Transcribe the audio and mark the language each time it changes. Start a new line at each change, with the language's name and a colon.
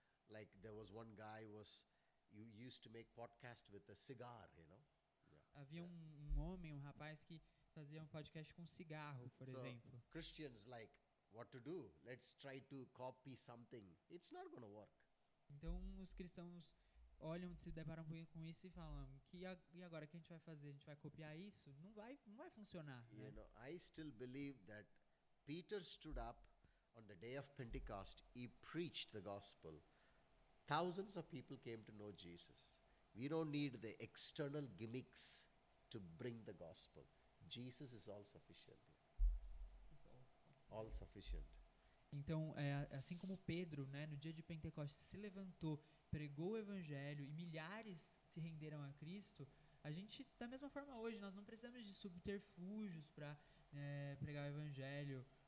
English: Like there was one guy you used to make podcast with a cigar,
Portuguese: Havia um homem, um rapaz que fazia um podcast com cigarro, por
English: So,
Portuguese: exemplo.
English: Christians like, what to do? Let's try to copy something. It's not going to work.
Portuguese: Então, os cristãos olham, se deparam com isso e falam, e agora o que a gente vai fazer? A gente vai copiar isso? Não vai funcionar, né?
English: I still believe that Peter stood up on the day of Pentecost. He preached the gospel. Thousands of people came to know Jesus. We don't need the external gimmicks to bring the gospel. Jesus is all sufficient. All sufficient.
Portuguese: Então, assim como Pedro, né, no dia de Pentecostes, se levantou, pregou o evangelho e milhares se renderam a Cristo, a gente, da mesma forma hoje, nós não precisamos de subterfúgios para pregar o evangelho.